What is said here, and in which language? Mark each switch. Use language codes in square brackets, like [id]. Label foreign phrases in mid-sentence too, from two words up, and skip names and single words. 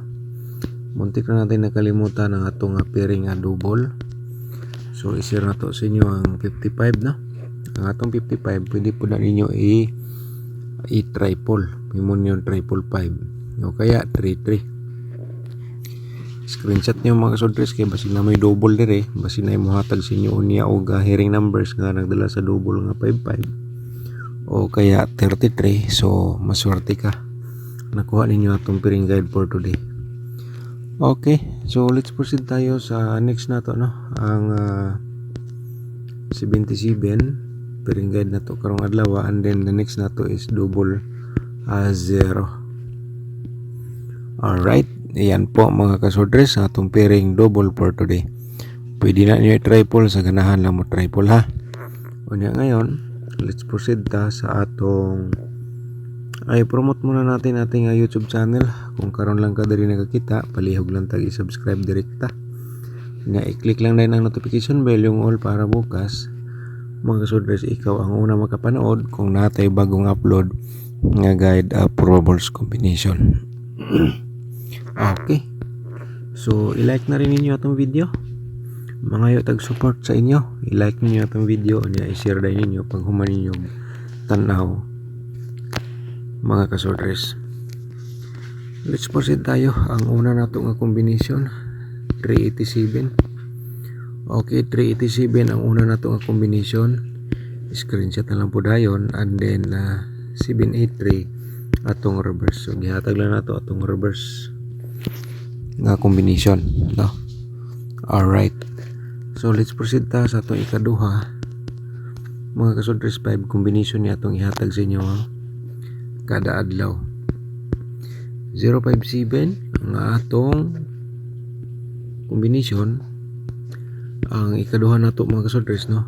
[tl] Muntik na natin nakalimutan ang atong pairing double. [ceb] So i-share na to sa inyo ang 55 no. Ang atong 55 pwede po na ninyo i-triple. [tl] Mimon yung triple 5 o kaya 33. [ceb] Screenshot nyo mga kasordres kay basin na may double dire, basin na imuhatag sa inyo unya o hearing numbers nga nagdala sa double nga 55 o kaya 33. So maswerte ka nakuha ninyo atong [en] pairing guide for today. Okay, so let's proceed [ceb] tayo sa next na to no. Ang 77 [en] pairing guide [ceb] na to karong adlaw, [en] and then the next [ceb] na to [en] is double 0. [ceb] Alright, ayan po mga kasordres atong [en] pairing double for today. [ceb] Pwede na nyo i-triple sa ganahan lang mo triple ha. O niya ngayon, [en] let's proceed [ceb] ta sa atong promote [tl] muna natin ating [ceb] YouTube channel. Kung karon lang ka diri nakakita, palihog lang tag i-subscribe direkta. Nga i-click lang din ang [en] notification bell [ceb] yung all para bukas mga kasordres ikaw ang una makapanood kung natay bagong upload nga [en] guide probables combination. [ceb] Okay, so i-like na rin ninyo atong video. Mga tag support sa inyo, i-like ninyo atong video niya, i-share din ninyo pag human ninyo tanaw mga kasordres. [en] Let's proceed tayo. [ceb] Ang una nato nga combination 387. Okay, 387 ang una nato nga combination. Screenshot na lang po dayon, [en] and then [ceb] 783 atong reverse. So gihatag lang nato atong reverse nga combination, no? [en] Alright, so let's proceed [ceb] ta sa atong ikaduha mga kasudres. 5 combination ni atong ihatag sa inyo kada adlaw. 057 ang atong combination. Ang ikaduha nato mga kasudres, no?